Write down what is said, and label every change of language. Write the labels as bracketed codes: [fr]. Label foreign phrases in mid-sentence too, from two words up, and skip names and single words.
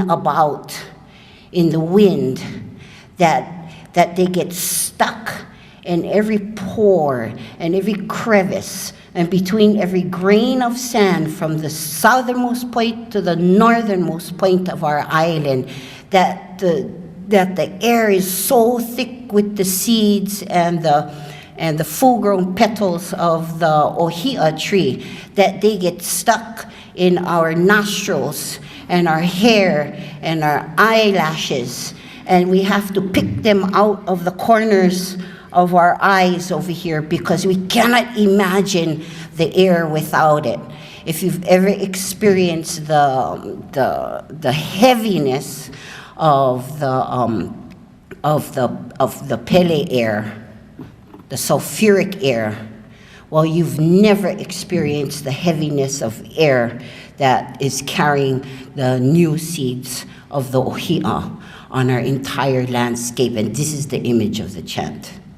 [en] about in the wind that they get stuck in every pore and every crevice and between every grain of sand from the southernmost point to the northernmost point of our island, that the air is so thick with the seeds and the full-grown petals of the ōhiʻa tree that they get stuck in our nostrils and our hair and our eyelashes, and we have to pick them out of the corners of our eyes over here because we cannot imagine the air without it. If you've ever experienced the heaviness of the pele air, the sulfuric air, well, you've never experienced the heaviness of air that is carrying the new seeds of the ōhiʻa on our entire landscape. And this is the image of the chant.